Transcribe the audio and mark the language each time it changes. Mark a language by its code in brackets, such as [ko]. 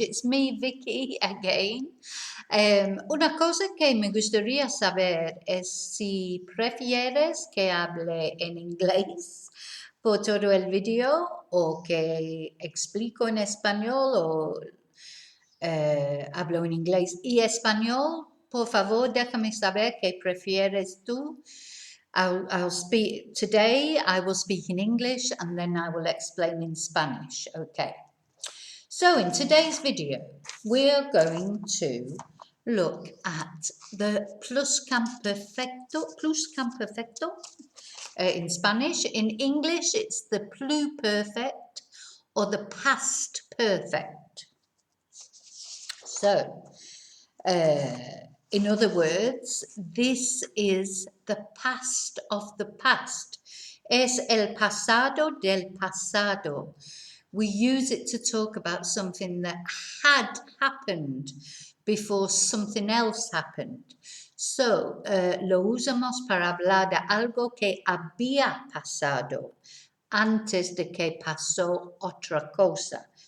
[en] It's me, Vicky, again. [es] Una cosa que me gustaría saber es si prefieres que hable en inglés por todo el video o que explico en español o hablo en inglés y español. Por favor, déjame saber qué prefieres tú. [en] I'll speak today. I will speak in English and then I will explain in Spanish. Okay. So in today's video, we're going to look at the Pluscamperfecto in Spanish. In English, it's the Pluperfect or the past perfect. So, in other words, this is the past of the past. [es] Es el pasado del pasado. [en] We use it to talk about something that had happened before something else happened. [es] So, lo usamos para hablar de algo que había pasado antes de que pasó otra cosa.